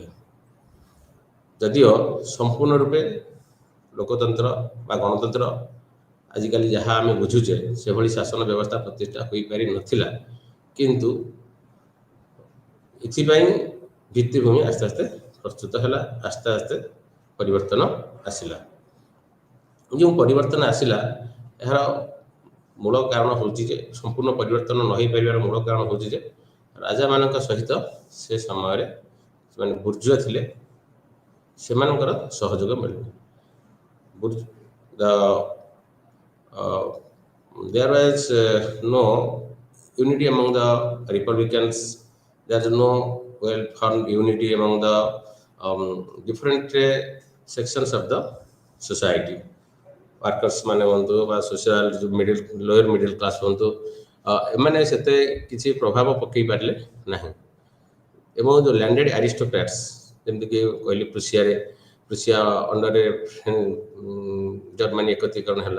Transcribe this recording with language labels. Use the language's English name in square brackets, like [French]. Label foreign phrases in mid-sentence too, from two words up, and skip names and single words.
[Odia] ଯଦିଓ ସମ୍ପୂର୍ଣ୍ଣ ରୂପେ ଲୋକତନ୍ତ୍ର ବା ଗଣତନ୍ତ୍ର ଆଜିକାଲି ଯାହା ଆମେ ବୁଝୁଛେ ସେଭଳି ଶାସନ ବ୍ୟବସ୍ଥା ପ୍ରତିଷ୍ଠା ହୋଇପାରିନଥିଲା, କିନ୍ତୁ ଏଥିପାଇଁ ଭିତ୍ତିଭୂମି ଆସ୍ତେ ଆସ୍ତେ ପ୍ରସ୍ତୁତ ହେଲା, ଆସ୍ତେ ଆସ୍ତେ ପରିବର୍ତ୍ତନ ଆସିଲା। ଯେଉଁ ପରିବର୍ତ୍ତନ ଆସିଲା ଏହାର ମୂଳ କାରଣ ହେଉଛି ଯେ ସମ୍ପୂର୍ଣ୍ଣ ପରିବର୍ତ୍ତନ ନ ହୋଇପାରିବାର ମୂଳ କାରଣ ହେଉଛି ଯେ ରାଜାମାନଙ୍କ ସହିତ ସେ ସମୟରେ ସେମାନେ ବୁର୍ଜୁଆ ଥିଲେ, ସେମାନଙ୍କର ସହଯୋଗ ମିଳିଲା। [English] There was no unity among the Republicans. There is no well-formed unity among the different sections of the society. [Odia] Workers ମାନେ ହୁଅନ୍ତୁ ବା [English] social lower middle class [Odia] ହୁଅନ୍ତୁ, ଏମାନେ ସେତେ କିଛି ପ୍ରଭାବ ପକାଇ ପାରିଲେ ନାହିଁ। ଏବଂ ଯେଉଁ [English] landed aristocrats, [Odia] ଯେମିତିକି କହିଲି ପ୍ରୁସିଆ ଅଣ୍ଡରରେ ଜର୍ମାନୀ ଏକତ୍ରୀକରଣ ହେଲା।